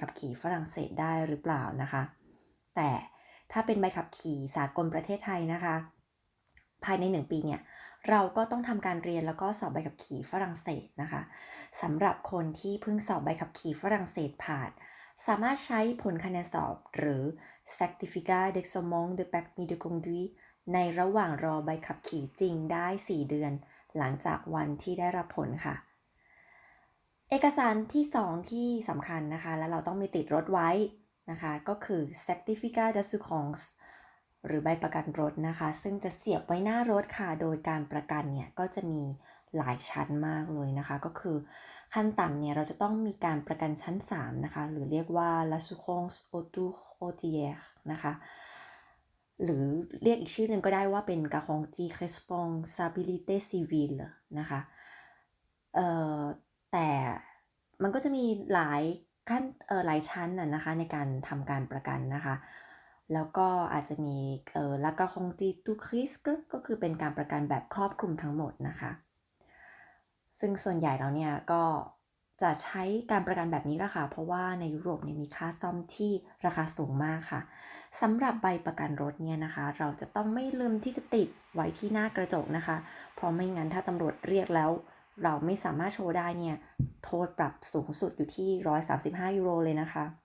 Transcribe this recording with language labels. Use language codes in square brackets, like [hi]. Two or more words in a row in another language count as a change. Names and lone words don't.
[th] ขับขี่ฝรั่งเศสได้หรือเปล่านะคะแต่ถ้าเป็นใบขับขี่สากลประเทศไทยนะคะภายใน1ปีเนี่ยเราก็ต้องทำการเรียนแล้วก็สอบใบขับขี่ฝรั่งเศสนะคะสำหรับคนที่เพิ่งสอบใบขับขี่ฝรั่งเศสผ่านสามารถใช้ผลคะแนนสอบหรือ [fr] Certificat d'examen de permis de conduire [th] ในระหว่างรอใบ ขับขี่จริงได้4เดือนหลังจากวันที่ได้รับผลค่ะ เอกสารที่2ที่สำคัญนะคะและเราต้องมีติดรถไว้นะคะก็คือ [fr] Certificat d'assurance [th] หรือใบประกันรถนะคะซึ่งจะเสียบไว้หน้ารถค่ะโดยการประกัน เนี่ยก็จะมีหลายชั้นมากเลยนะคะก็คือขั้นต่ำเนี่ยเราจะต้องมีการประกันชั้น3นะคะหรือเรียกว่า [fr] l'assurance auto hautière [th] นะคะหรือเรียกอีกชื่อหนึ่งก็ได้ว่าเป็น [fr] garantie responsabilité civile [th] นะคะเอ่อ แต่มันก็จะมีหลายหลายชั้นน่ะนะคะในการทำการประกันนะคะแล้วก็อาจจะมี La [fr] Garantie tout risque [th] ก็คือเป็นการประกันแบบครอบคลุมทั้งหมดนะคะซึ่งส่วนใหญ่แล้วเนี่ยก็จะใช้การประกันแบบนี้แหละค่ะเพราะว่าในยุโรปเนี่ยมีค่าซ่อมที่ราคาสูงมากค่ะสำหรับใบประกันรถเนี่ยนะคะเราจะต้องไม่ลืมที่จะติดไว้ที่หน้ากระจกนะคะเพราะไม่งั้นถ้าตำรวจเรียกแล้วเราไม่สามารถโชว์ได้เนี่ย โทษปรับสูงสุดอยู่ที่135 ยูโรเลยนะคะ